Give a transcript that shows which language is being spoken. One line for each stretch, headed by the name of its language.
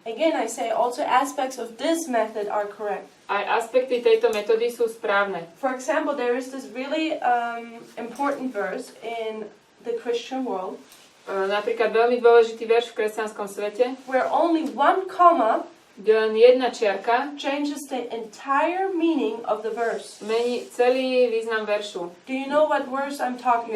English: Again, I say also aspects of this method are correct.
Slovak: Aj aspekty tejto metódy sú správne.
English: For example, there is this really important verse in the Christian world
Slovak: Napríklad veľmi dôležitý verš v kresťanskom svete,
English: where only one comma
Slovak: kde len jedna čiarka
English: changes the entire meaning of the verse.
Slovak: mení celý význam veršu.
English: Do you know what verse I'm talking